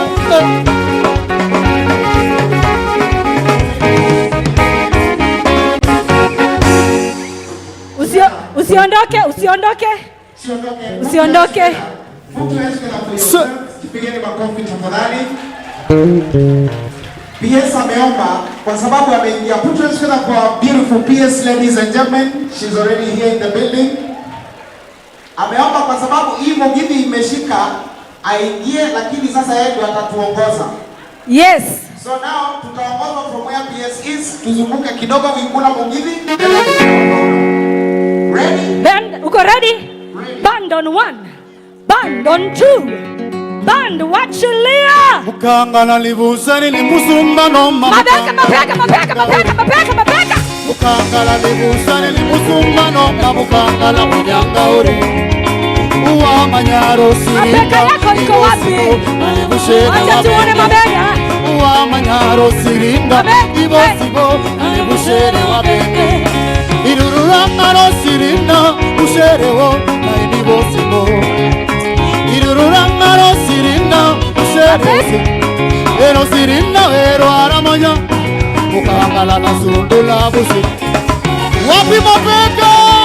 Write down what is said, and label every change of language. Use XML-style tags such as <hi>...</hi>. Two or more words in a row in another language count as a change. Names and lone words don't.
<sw>Usiondoke. Pigeni makofi tafadhali. PS ameomba kwa sababu ameingia.</sw> <en>Put your hands together for beautiful PS, ladies and gentlemen. She's already here in the building.</en> <sw>Ameomba kwa sababu hii Mugithi imeshika aingie, lakini sasa yeye ndiye atatuongoza.</sw> <en>Yes. So now tutaongozwa from where PS is.</en> <sw>Tuzunguke kidogo Wingula Mugithi.</sw> <en>Ready?</en> <sw>Band, uko ready?</sw> <en>Band on 1, band on 2, band wachilia.</en> <luy>Mukangala libusani limusumba no mabeka. Mukangala libusani limusumba no mukangala mujanga ore. Uwa manyaro sirinda.</luy> <sw>Mabeka yako iko wapi? Acha tuone mabega.</sw> <luy>Uwa manyaro sirinda. Ibo sibo alibushere wabenge. Irurura maro sirinda usherewo na ibo sibo. Irurura maro sirinda usherewo. Ero sirinda ero aramonya. Mukangala na sundula busi.</luy> <sw>Wapi mabeka?</sw>